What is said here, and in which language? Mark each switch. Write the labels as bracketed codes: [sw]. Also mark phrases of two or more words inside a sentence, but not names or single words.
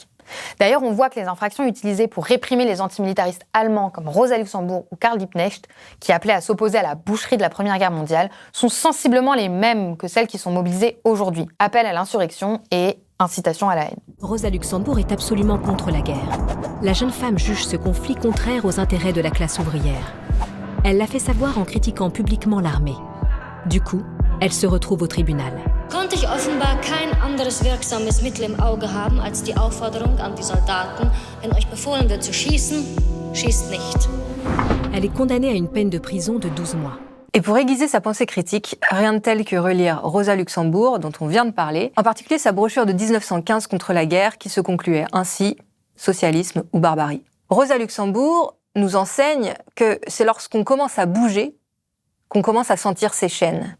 [fr] D'ailleurs, on voit que les infractions utilisées pour réprimer les antimilitaristes allemands comme Rosa Luxemburg ou Karl Liebknecht, qui appelaient à s'opposer à la boucherie de la Première Guerre mondiale, sont sensiblement les mêmes que celles qui sont mobilisées aujourd'hui. Appel à l'insurrection et incitation à la haine. Rosa Luxemburg est absolument contre la guerre. La jeune femme juge ce conflit contraire aux intérêts de la classe ouvrière. Elle l'a fait savoir en critiquant publiquement l'armée. Du coup, elle se retrouve au tribunal. [de] Konnte ich offenbar kein anderes wirksames Mittel im Auge haben als die Aufforderung an die Soldaten, wenn euch befohlen wird zu schießen, schießt nicht. [fr] Elle est condamnée à une peine de prison de 12 mois. Et pour aiguiser sa pensée critique, rien de tel que relire Rosa Luxemburg, dont on vient de parler, en particulier sa brochure de 1915 contre la guerre qui se concluait ainsi « Socialisme ou barbarie ». Rosa Luxemburg nous enseigne que c'est lorsqu'on commence à bouger qu'on commence à sentir ces chaînes.